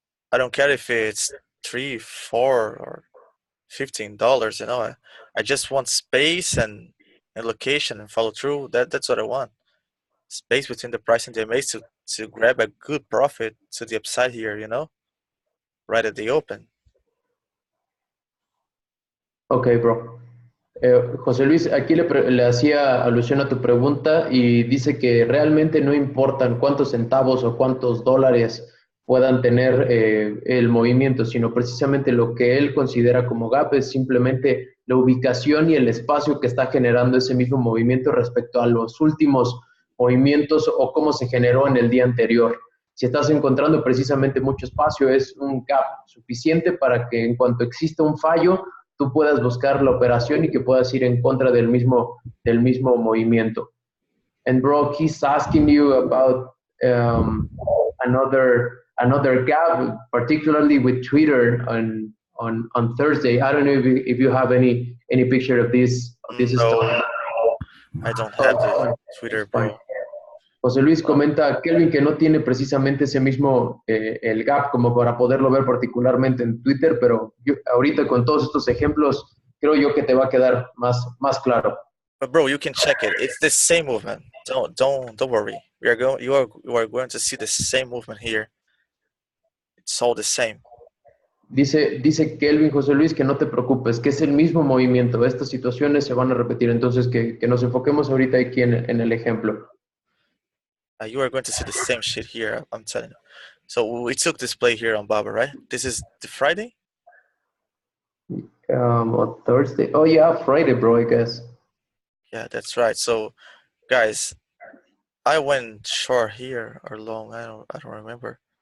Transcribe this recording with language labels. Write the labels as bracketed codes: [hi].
[en] I don't care if it's $3, $4, or $15. You know, I just want space and location and follow through. That's what I want. Space between the price and the MAs to grab a good profit to the upside here. You know, right at the open. Okay, bro. [es] José Luis, aquí le hacía alusión a tu pregunta y dice que realmente no importan cuántos centavos o cuántos dólares puedan tener el movimiento, sino precisamente lo que él considera como gap es simplemente la ubicación y el espacio que está generando ese mismo movimiento respecto a los últimos movimientos o cómo se generó en el día anterior. Si estás encontrando precisamente mucho espacio, es un gap suficiente para que en cuanto exista un fallo, tú puedas buscar la operación y que puedas ir en contra del mismo movimiento. [en] And bro, he's asking you about another gap, particularly with Twitter on Thursday. I don't know if you have any picture of this story. I don't have the Twitter, bro. [es] José Luis comenta, Kelvin, que no tiene precisamente ese mismo, el gap como para poderlo ver particularmente en Twitter, pero yo, ahorita con todos estos ejemplos, creo yo que te va a quedar más claro. [en] But bro, you can check it. It's the same movement. Don't worry. You are going to see the same movement here. It's all the same. [es] Dice Kelvin José Luis que no te preocupes, que es el mismo movimiento. Estas situaciones se van a repetir, entonces que nos enfoquemos ahorita aquí en el ejemplo. [en] You are going to see the same shit here, I'm telling you. So we took this play here on Baba, right? This is the Friday? On Thursday. Oh yeah, Friday, bro, I guess. Yeah, that's right. So guys, I went short here or long, I don't remember.